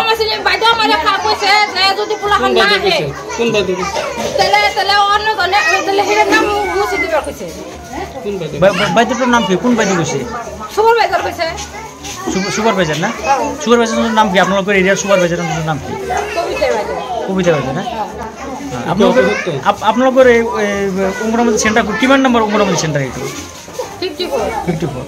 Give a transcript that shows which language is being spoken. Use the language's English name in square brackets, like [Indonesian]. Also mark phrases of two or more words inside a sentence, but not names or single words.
[Assamese] বাইদেউটার নাম কি? কোন বাইদেউ কৈছে? [Bangla] সুপারভাইজার না? সুপারভাইজারের নাম কি? আপনাদের এরিয়ার সুপারভাইজারের নাম কি? [Assamese] কবিতা বাইদেউ না? [Bangla] আপনাদের অঙ্গনবাড়ি সেন্টার কিমান নম্বর অঙ্গনবাড়ি সেন্টার? [Assamese] এইটো 54।